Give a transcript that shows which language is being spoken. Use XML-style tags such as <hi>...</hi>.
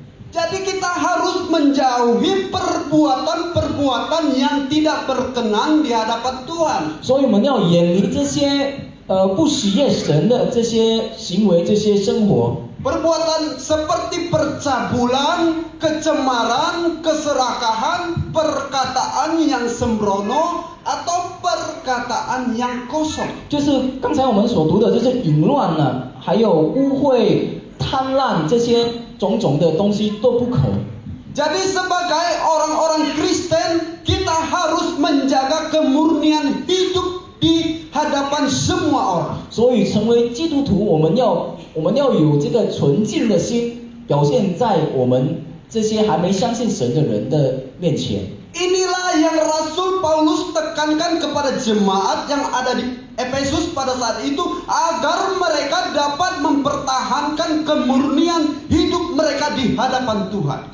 <id>Jadi kita harus menjauhi perbuatan-perbuatan yang tidak berkenan di hadapan Tuhan.</id> <zh>所以我们要远离这些不喜悦神的这些行为、这些生活。</zh> <id>Perbuatan seperti percabulan, kecemaran, keserakahan, perkataan yang sembrono atau perkataan yang kosong.</id> <zh>就是刚才我们所读的，就是淫乱了，还有污秽、贪婪这些种种的东西都不可。</zh> <id>Jadi sebagai orang-orang Kristen kita harus menjaga kemurnian hidup di hadapan semua orang.</id> <zh>所以成为基督徒，我们要有这个纯净的心，表现在我们这些还没相信神的人的面前。</zh> <id>Inilah yang Rasul Paulus tekankan kepada jemaat yang ada di Efesus pada saat itu agar mereka dapat mempertahankan kemurnian hidup mereka di hadapan Tuhan.</id>